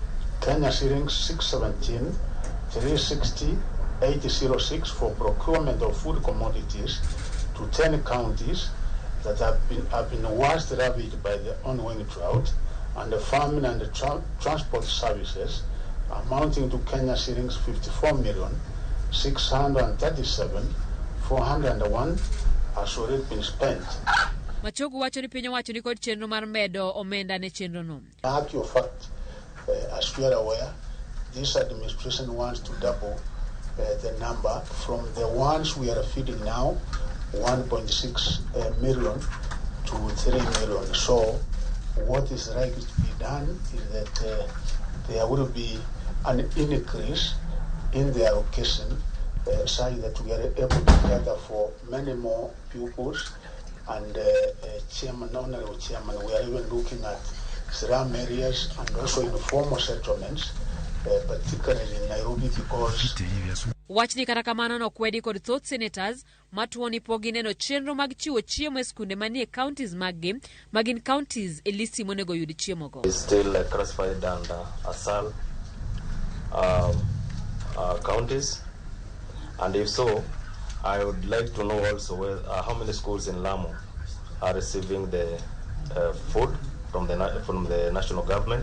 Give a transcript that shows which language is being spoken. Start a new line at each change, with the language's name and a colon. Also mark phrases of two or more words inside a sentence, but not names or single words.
English: Kenya shillings 617,360 806 for procurement of food commodities to 10 counties that have been worst ravaged by the ongoing drought, and the farming and the transport services amounting to Kenya shillings 54,637,401 has already been spent.
Luo (Kenya and Tanzania): Machogu wacho ni piny owacho ni kod chenro mar medo omenda ne chenro no.
English: Actual fact, as we are aware, this administration wants to double the number from the ones we are feeding now, 1.6 million to 3 million. So what is likely to be done is that there will be an increase in the allocation such that we are able to cater for many more pupils. And Honorable Chairman, we are even looking at slum areas and also informal settlements, particularly in Nairobi, because
Luo (Kenya and Tanzania): wachni kata kamano nokwedi kod thoth senators matuoni pogi neno chenro mag chiwo chiemo e skunde manie counties maggi magin counties e listi monego yud chiemo go.
English: It's still classified under ASAL counties, and if so, I would like to know also how many schools in Lamu are receiving the food from the national government.